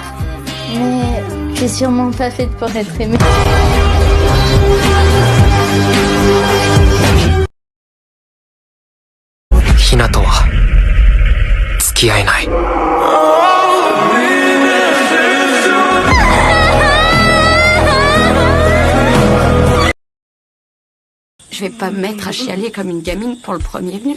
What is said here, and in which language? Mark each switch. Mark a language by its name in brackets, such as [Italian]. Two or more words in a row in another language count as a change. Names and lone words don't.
[French] mais je suis sûrement pas faite pour être aimée. [Japanese] Hinaとは付き合えない。 [French] Je vais pas me mettre à chialer comme une gamine pour le premier venu.